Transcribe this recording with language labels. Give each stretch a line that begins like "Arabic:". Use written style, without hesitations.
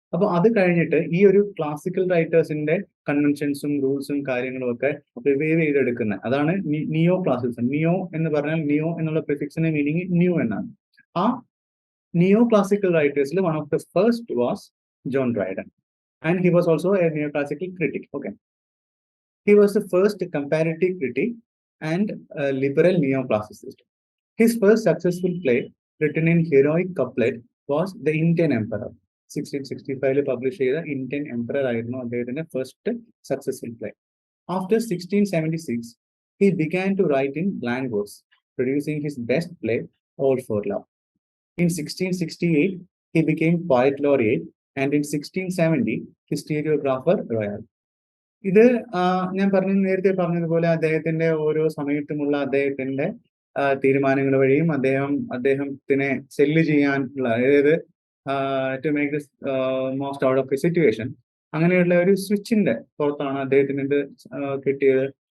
Malayalam: അപ്പൊ അത് കഴിഞ്ഞിട്ട് ഈ ഒരു ക്ലാസിക്കൽ റൈറ്റേഴ്സിന്റെ കൺവെൻഷൻസും റൂൾസും കാര്യങ്ങളും ഒക്കെ റിവൈവ് ചെയ്തെടുക്കുന്നത്, അതാണ് നിയോ ക്ലാസിസം. നിയോ എന്ന് പറഞ്ഞാൽ നിയോ എന്നുള്ള പ്രിഫിക്സിന്റെ മീനിങ് ന്യൂ എന്നാണ്. ആ നിയോ classical റൈറ്റേഴ്സിൽ
English: one of the first was
Malayalam: John Dryden.
English: And he was also a neoclassical critic. Okay, he was the first comparative critic and liberal neoclassicist. His first successful play, written in heroic couplet, was The Indian Emperor. 1665 published the Indian Emperor
Malayalam: ആയിരുന്നു അദ്ദേഹത്തിന്റെ
English: first successful play. After 1676, he began to write in blank verse, producing his best play, All for Love. In 1668, he became poet laureate, and in 1670 historiographer royal.
Malayalam: ഇത് ഞാൻ നേരത്തെ പറഞ്ഞതുപോലെ അദ്ദേഹത്തിന്റെ ഓരോ സമയത്തുമുള്ള അദ്ദേഹത്തിന്റെ തീരുമാനങ്ങൾ വഴിയും അദ്ദേഹത്തിനെ സെല്ല് ചെയ്യാനുള്ള, അതായത്
English: to make this most out of a situation,
Malayalam: അങ്ങനെയുള്ള ഒരു സ്വിച്ചിന്റെ പുറത്താണ് അദ്ദേഹത്തിന് ഇത് കിട്ടിയത്.